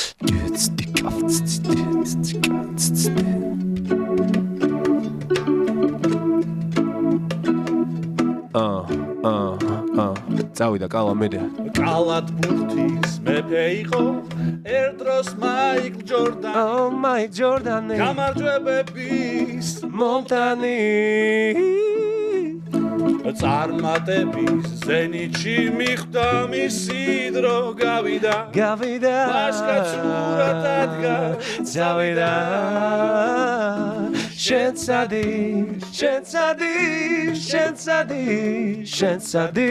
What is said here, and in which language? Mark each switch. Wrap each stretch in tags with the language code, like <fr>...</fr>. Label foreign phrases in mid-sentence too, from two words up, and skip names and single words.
<ka>წავიდა კალა მედე. კალად ბურთის მეფე იყო ერთ დროს მაიკლ ჯორდანი.</ka> <en>Oh my Jordan.</en> <ka>გამარჯვებების მომტანი. წარმატების ზენიტში მიხვდა მისი დრო გავიდა. მაშკაცურად ადგა წავიდა. შენ ცადი</ka>